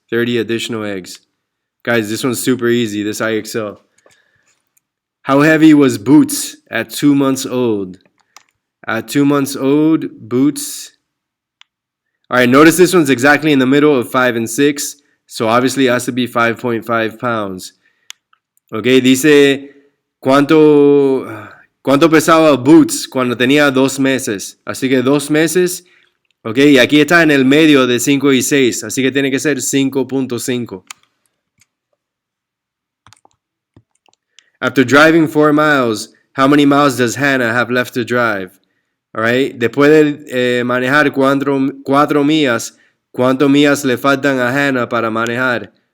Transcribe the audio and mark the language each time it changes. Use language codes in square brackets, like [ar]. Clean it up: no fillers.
[en] 30 additional eggs. Guys, this one's super easy, this IXL. How heavy was Boots at 2 months old? At 2 months old, Boots... All right, notice this one's exactly in the middle of 5 and 6. So obviously it has to be 5.5 pounds. [es] Okay, dice cuánto pesaba Boots cuando tenía 2 meses. Así que 2 meses. Ok, y aquí está en el medio de 5 y 6. Así que tiene que ser 5.5. [en] After driving 4 miles, how many miles does Hannah have left to drive? All right. [es] Después de manejar 4 millas, ¿cuántas millas le faltan a Hannah para manejar?